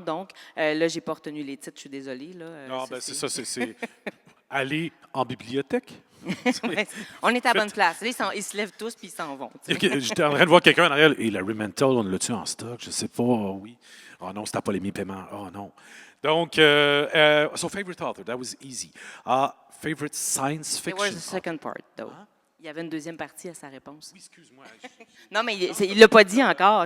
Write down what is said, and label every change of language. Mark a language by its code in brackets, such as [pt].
[fr] Donc, là, j'ai pas retenu les titres, je suis désolée. Là, non, c'est ça, c'est aller en bibliothèque. On est à la bonne place. Là, ils se lèvent tous puis ils s'en vont. J'étais en train de voir quelqu'un en arrière. Et Larry Mantel, on l'a-tu en stock? Je sais pas. Oh, oui. Oh non, c'était pas les mi-paiements. Oh non. [en] Donc, so favorite author, that was easy. Favorite science fiction. There was a second part, though. Huh? [fr] Il y avait une deuxième partie à sa réponse. Oui, excuse-moi. Non, mais il l'a pas dit encore.